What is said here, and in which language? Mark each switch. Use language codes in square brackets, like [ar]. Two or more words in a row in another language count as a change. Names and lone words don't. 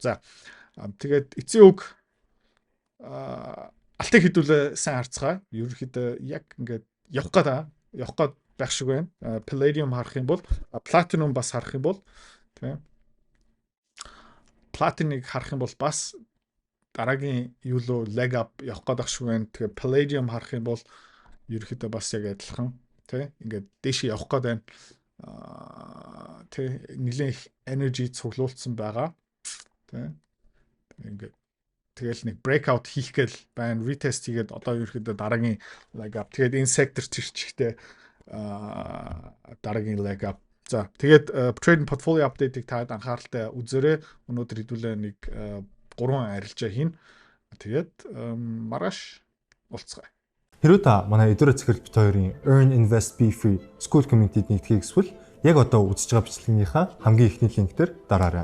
[mn] За тэгээд эцсийн үг алтыг хэдүүлээ сайн харцгаая. Ерөөхдөө яг ингээд явах гээд байх шиг байна. Palladium харах юм бол, Platinum бас харах юм бол тийм. Platinum-ыг харах юм бол бас дараагийн юу лөө [en] leg up [mn] явах гээд байх шиг байна. Тэгээ Palladium харах юм бол ерөөхдөө бас яг адилхан тий ингээд дээшээ явах гээд байна. Тий нэлээд energy цуглуулсан байгаа. Тий ингээд тэгэл нэг breakout хийх гээл байна, retest хийгээд одоо ерөөхдөө дараагийн [en] leg up. [mn] Тэгээд энэ сектор чирчгтэй дараагийн [en] leg up. [mn] За тэгээд [en] trade portfolio update- [mn] ийг таад анхааралтай үзээрэй. Өнөөдөр хэдүүлээ нэг 3 арилжаа хийн. Тэгээд маргааш уулзцгаая. Хэрвээ та манай эдгээр захирал бит хоёрын Earn Invest Be Free School Community-д нэгдэхийг эсвэл яг одоо үзэж байгаа бичлэгийнхаа хамгийн ихний линк дээр дараарай.